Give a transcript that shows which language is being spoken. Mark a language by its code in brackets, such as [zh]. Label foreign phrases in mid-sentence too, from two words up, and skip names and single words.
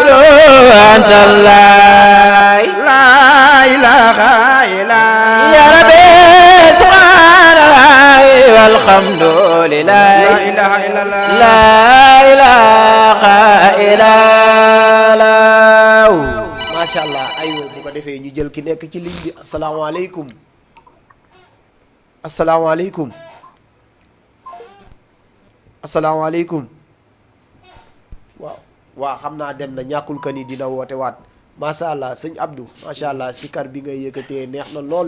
[ar] أنت الله لا إله إلا يا ربي سبحان الله والحمد لله لا إله إلا الله لا إله إلا الله ما شاء الله [wo] aywa bu ko defee ñu jël ki nekk ci ligne bi asalaamaaleykum asalaamaaleykum asalaamaaleykum waaw xam naa dem na ñàkkul ka ni dina woote waat [ar] ما شاء الله [wo] sëñ Abdou [ar] ما شاء الله [wo] sikar bi ngay yëkkatee neex na lool